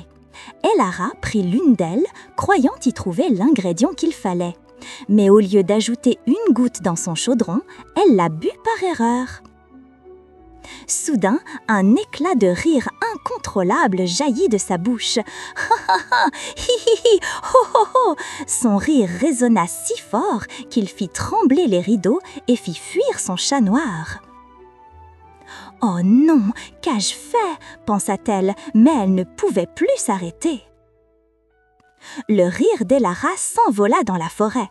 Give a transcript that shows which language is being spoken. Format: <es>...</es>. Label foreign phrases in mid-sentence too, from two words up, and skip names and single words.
<fr>Elara prit l'une d'elles, croyant y trouver l'ingrédient qu'il fallait. Mais au lieu d'ajouter une goutte dans son chaudron, elle l'a bu par erreur. Soudain, un éclat de rire incontrôlable jaillit de sa bouche. « Ha ha ha! Hi hi hi! Ho ho ho !» Son rire résonna si fort qu'il fit trembler les rideaux et fit fuir son chat noir. « Oh non, qu'ai-je fait ?» pensa-t-elle, mais elle ne pouvait plus s'arrêter. Le rire d'Elara s'envola dans la forêt.</fr>